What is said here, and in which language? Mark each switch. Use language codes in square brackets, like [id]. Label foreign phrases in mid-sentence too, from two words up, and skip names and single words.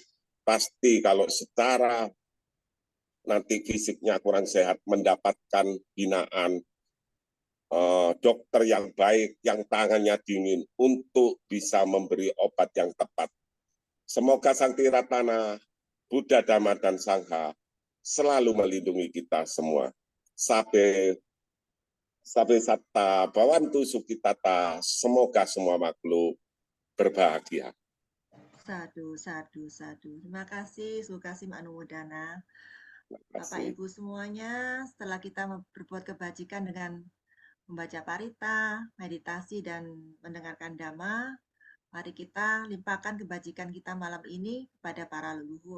[id] Pasti kalau secara nanti fisiknya kurang sehat, mendapatkan binaan, dokter yang baik, yang tangannya dingin, untuk bisa memberi obat yang tepat. Semoga Sang Tiratana, Buddha, Dhamma, dan Sangha selalu melindungi kita semua. [pi] Sabe satta bawantu sukitata, [id] semoga semua makhluk berbahagia. [pi] Sadu, sadu, sadu. [id] Terima kasih, [pi] Sukasim Anumodana. [id] Bapak Ibu semuanya, setelah kita berbuat kebajikan dengan membaca parita, meditasi, dan mendengarkan dhamma, mari kita limpahkan kebajikan kita malam ini kepada para leluhur.